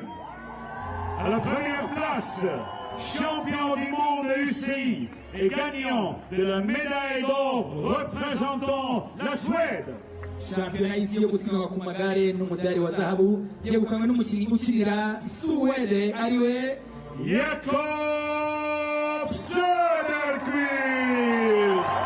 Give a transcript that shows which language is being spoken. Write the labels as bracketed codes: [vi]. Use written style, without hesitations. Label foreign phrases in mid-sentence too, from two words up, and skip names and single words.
[fr] À la première place, champion du monde UCI et gagnant de la médaille d'or représentant la Suède. [rw] Shampiyona y'isi yo gusiganwa ku magare n'umudari wa zahabu byegukanywe n'umukinyi ukinira Suwede ariwe Jakob Söderqvist.